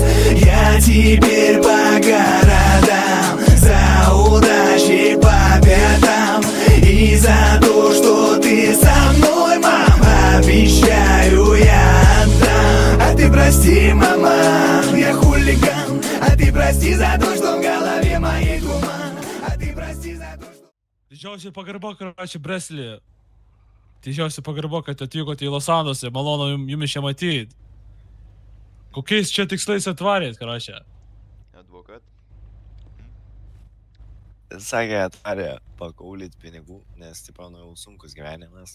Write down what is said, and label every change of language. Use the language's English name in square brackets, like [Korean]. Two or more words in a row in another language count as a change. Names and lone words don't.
[Russian] Я теперь по городам, за удачей по пятам. И за то, что ты со мной, мам, обещаю, я отдам. А ты прости, мама, я хулиган. А ты прости за то, что в голове моей туман. А ты прости за то, что... [Lithuanian] Didžiausia pagarba, karoči, Breslį. Didžiausia pagarba, kad atvykote į Los Andosą. Malonu jumis čia matyti. Kokiais čia tikslais atvarėt, karoči? Advokat. Sakė, atvarė pakaulyt pinigų, nes, tipo, nu jau sunkus gyvenimas.